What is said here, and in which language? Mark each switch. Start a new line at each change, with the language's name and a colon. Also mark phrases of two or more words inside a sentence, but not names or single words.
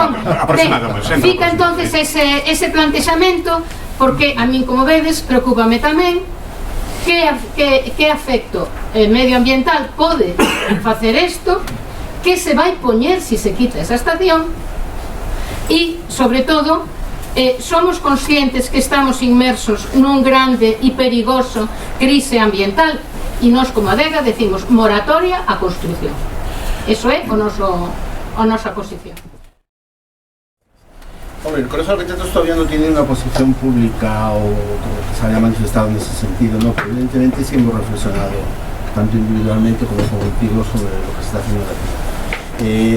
Galician: entón, fica entonces ese plantexamento, porque a min, como vedes, preocúpame tamén que afecto medioambiental pode facer isto, que se vai poñer se se quita esa estación, e, sobre todo, somos conscientes que estamos inmersos nun grande e perigoso crise ambiental, e nós, como adega, decimos moratoria á construción. Eso é a nosa posición.
Spanish: Hombre, el Colegio de Arquitectos todavía no tiene una posición pública o como que se haya manifestado en ese sentido, ¿no? Pero evidentemente sí hemos reflexionado, tanto individualmente como colectivo, sobre lo que se está haciendo aquí.